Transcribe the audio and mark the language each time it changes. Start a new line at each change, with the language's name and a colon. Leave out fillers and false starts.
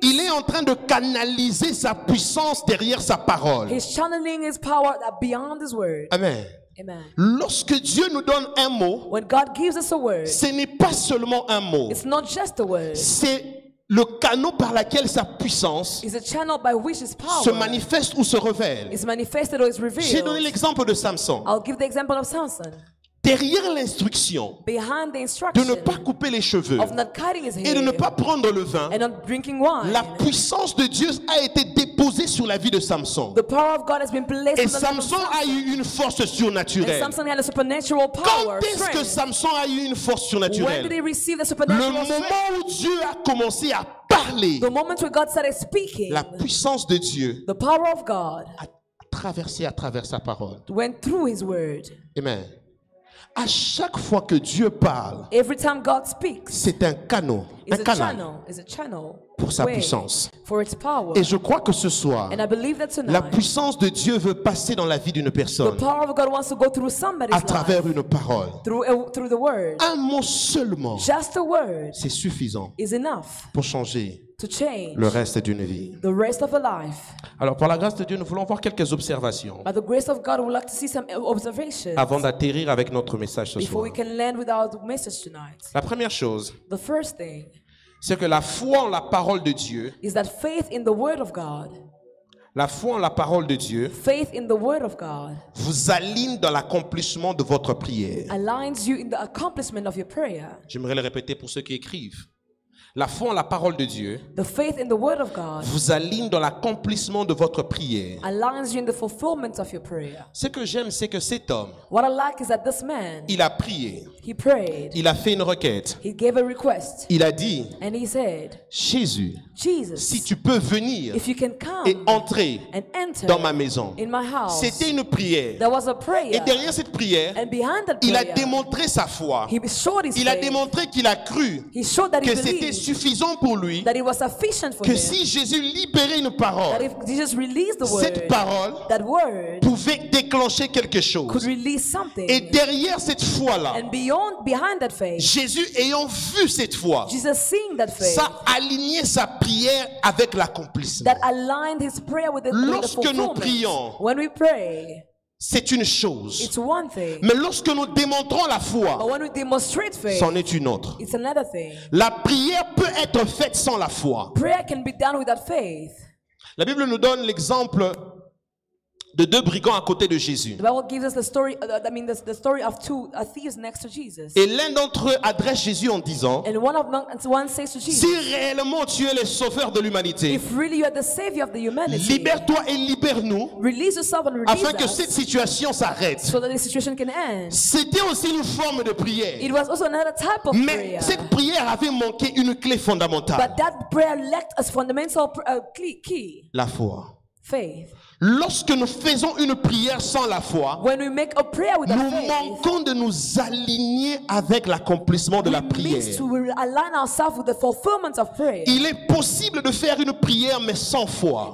French: il est en train de canaliser sa puissance derrière sa parole.
English: He's channeling His power beyond His word.
French: Amen.
English: Amen.
French: Lorsque Dieu nous donne un mot,
English: When God gives us a word,
French: ce n'est pas seulement un mot.
English: it's not just a word.
French: C'est le canal par lequel sa puissance
English: It's a channel by which His power
French: se manifeste ou se révèle.
English: is manifested or is
French: J'ai donné
English: revealed.
French: l'exemple de Samson.
English: I'll give the example of Samson.
French: Derrière l'instruction
English: Behind the
French: de
English: instruction
French: ne pas couper les cheveux
English: of not cutting his
French: et de ne
English: hair
French: pas prendre le vin,
English: and not drinking wine,
French: la puissance de Dieu a été déposée sur la vie de Samson.
English: the power of God has been placed
French: Et
English: on the life of
French: Samson a eu une force
English: And
French: surnaturelle.
English: Samson had a supernatural
French: Quand
English: power.
French: est-ce que
English: Strength.
French: Samson a eu une force
English: When did
French: surnaturelle?
English: he receive the
French: Le
English: supernatural strength?
French: moment où Dieu a commencé à parler,
English: The moment where God started speaking,
French: la puissance de Dieu
English: the power of God
French: a traversé à travers sa parole.
English: went through His word.
French: Amen. À chaque fois que Dieu parle,
English: Every time God speaks,
French: c'est un canal,
English: is a
French: canal
English: channel, is a channel
French: pour pour sa
English: way,
French: puissance.
English: for its power.
French: Et je crois que ce soir,
English: And I believe that
French: la
English: tonight,
French: puissance de Dieu veut passer dans la vie d'une
English: the
French: personne
English: power of God wants to go through somebody's
French: à travers
English: life,
French: une parole.
English: through the word.
French: Un mot seulement,
English: Just a word
French: c'est suffisant
English: is enough
French: pour changer
English: to change
French: le reste d'une vie.
English: the rest of a life.
French: Alors, par la grâce de Dieu, nous voulons voir quelques observations
English: By the grace of God, we'd like to see some observations
French: avant d'atterrir avec notre message ce
English: before
French: soir.
English: we can land with our message tonight.
French: La première chose,
English: The first thing
French: c'est que la foi en la parole de Dieu,
English: is that faith in the word of God,
French: la foi en la parole de Dieu
English: faith in the word of God
French: vous aligne dans l'accomplissement de votre prière.
English: aligns you in the accomplishment of your prayer.
French: J'aimerais le répéter pour ceux qui écrivent. La foi en la parole de Dieu
English: The faith in the word of God
French: vous aligne dans l'accomplissement de votre prière.
English: aligns you in the fulfillment of your prayer.
French: Ce que j'aime, c'est que cet homme,
English: What I like is that this man,
French: il a prié,
English: he prayed,
French: il a fait une requête,
English: he gave a request,
French: il a dit,
English: and he said,
French: Jésus, si
English: Jesus,
French: tu peux venir
English: if you can
French: et
English: come
French: entrer
English: and enter
French: dans ma maison.
English: in my house.
French: C'était une prière.
English: There was a
French: Et
English: prayer,
French: derrière cette prière,
English: and behind that
French: il a
English: prayer,
French: démontré sa foi.
English: he showed his
French: Il a
English: faith.
French: démontré qu'il a cru
English: He showed that he
French: que c'était
English: believed
French: suffisant pour lui,
English: that it was sufficient for
French: que
English: him.
French: si Jésus libérait une
English: That
French: parole,
English: if Jesus released the
French: cette
English: word,
French: parole
English: that word
French: pouvait déclencher quelque
English: could
French: chose.
English: release something.
French: Et derrière cette foi-là,
English: And behind that faith,
French: Jésus ayant vu cette foi,
English: Jesus seeing that faith,
French: ça alignait sa prière avec l'accomplissement.
English: that aligned his prayer with the
French: Lorsque nous
English: fulfillment.
French: prions,
English: When we pray,
French: c'est une chose.
English: it's one thing.
French: Mais lorsque nous démontrons la
English: But
French: foi,
English: when we demonstrate faith,
French: c'en est une autre.
English: it's another thing.
French: La prière peut être faite sans la foi.
English: Prayer can be done without faith.
French: La Bible nous donne l'exemple de deux brigands à côté de Jésus.
English: The Bible gives us the story, the story of two thieves next to Jesus.
French: Et l'un d'entre eux adresse Jésus en disant,
English: And one says to Jesus,
French: si réellement tu es le sauveur de l'humanité,
English: if really you are the savior of the humanity,
French: libère-toi et libère-nous
English: release yourself and release
French: afin que
English: us
French: cette situation s'arrête.
English: so that the situation can end.
French: C'était aussi une forme de prière.
English: It was also another type of
French: Mais
English: prayer.
French: cette prière avait manqué une clé fondamentale.
English: But that prayer lacked a fundamental key,
French: La foi.
English: faith.
French: Lorsque nous faisons une prière sans la foi,
English: When we make a prayer without
French: nous
English: faith,
French: manquons de nous aligner avec l'accomplissement de la
English: we
French: prière.
English: miss to align ourselves with the fulfillment of prayer.
French: Il est possible de faire une prière mais sans foi.